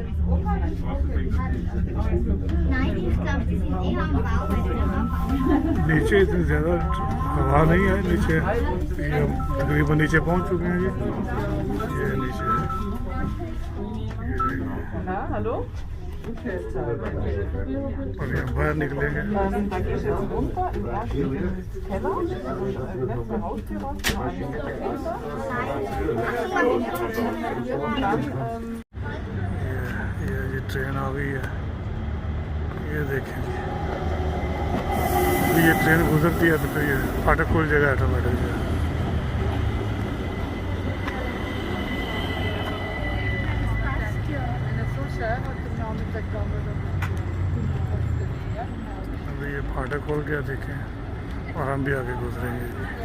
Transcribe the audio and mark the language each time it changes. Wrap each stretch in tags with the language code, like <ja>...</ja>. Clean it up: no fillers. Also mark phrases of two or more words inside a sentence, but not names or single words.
<de>Nein, ich glaube, die sind eher am Bau, weil der Bau.</de> <hi>नीचे इतनी ज़्यादा हवा नहीं है नीचे, ये हम तकरीबन नीचे पहुंच चुके हैं जी। ये नीचे है, ये देखिए।</hi> <de>Na, hallo?</de> <hi>और यहाँ बाहर निकलेंगे।</hi> <de>Da gehst du jetzt runter im ersten Keller, letzte Haustür raus, noch eine Stufe runter. Und dann</de> <hi>ये ट्रेन आ गई है, ये देखें जी। अभी ये ट्रेन गुजरती है तो फिर ये फाटक खुल जाएगा ऑटोमेटिक जो है। अभी ये फाटक खोल गया देखें, और हम भी आगे गुजरेंगे जी।</hi>